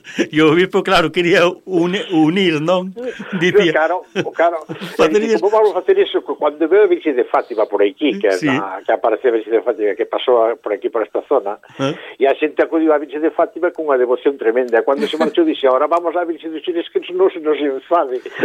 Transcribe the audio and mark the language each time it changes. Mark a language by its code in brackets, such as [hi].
[gl] E o obispo, claro, quería unir, non? Dicía. Claro, claro. Padrías... [es] Como vamos a hacer eso? Cuando veo a Virgen de Fátima por aquí, que, sí. [gl] que apareceu a Virgen de Fátima, que pasou por aquí, por esta zona, e a xente acudiu a Virgen de Fátima con unha devoción tremenda. [es] Cuando se marchó, dice, ahora vamos a ver si tú quieres que no se nos enfade.